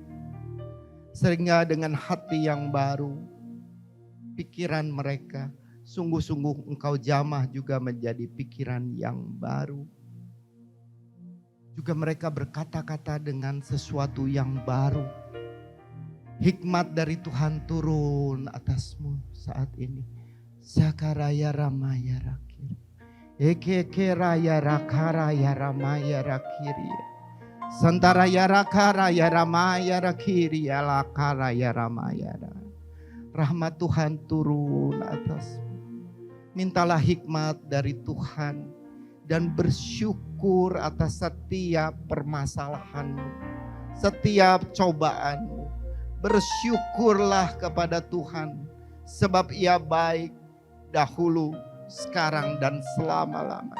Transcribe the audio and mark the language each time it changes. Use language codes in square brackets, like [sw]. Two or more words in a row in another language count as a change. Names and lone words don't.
[id] Sehingga dengan hati yang baru, pikiran mereka Sungguh-sungguh Engkau jamah juga menjadi pikiran yang baru. Juga mereka berkata-kata dengan sesuatu yang baru. Hikmat dari Tuhan turun atasmu saat ini. Sakaraya ramaya rakir. Ekeke raya rakaraya ramaya rakiri. Santaraya rakaraya ramaya rakiri. Alakaraya ramaya. Rahmat Tuhan turun atasmu. Mintalah hikmat dari Tuhan. Dan bersyukur atas setiap permasalahanmu. Setiap cobaanmu. Bersyukurlah kepada Tuhan, sebab Ia baik dahulu, sekarang, dan selama-lamanya.